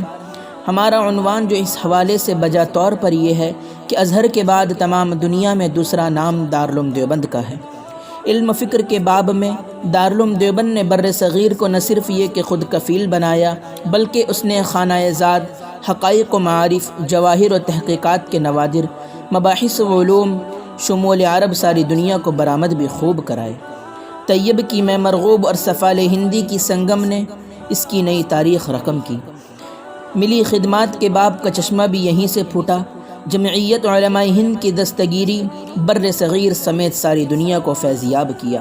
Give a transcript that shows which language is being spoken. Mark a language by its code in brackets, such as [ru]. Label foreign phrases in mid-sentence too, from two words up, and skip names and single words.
[ur] ہمارا عنوان جو اس حوالے سے بجا طور پر یہ ہے کہ ازہر کے بعد تمام دنیا میں دوسرا نام دارالعلوم دیوبند کا ہے۔ علم و فکر کے باب میں دارالعلوم دیوبند نے بر صغیر کو نہ صرف یہ کہ خود کفیل بنایا، بلکہ اس نے خانہ زاد، حقائق و معارف، جواہر و تحقیقات کے نوادر، مباحث و علوم شمول عرب ساری دنیا کو برآمد بھی خوب کرائے۔ طیب کی میں مرغوب اور صفال ہندی کی سنگم نے اس کی نئی تاریخ رقم کی۔ ملی خدمات کے باب کا چشمہ بھی یہیں سے پھوٹا۔ جمعیت علماء ہند کی دستگیری بر صغیر سمیت ساری دنیا کو فیضیاب کیا۔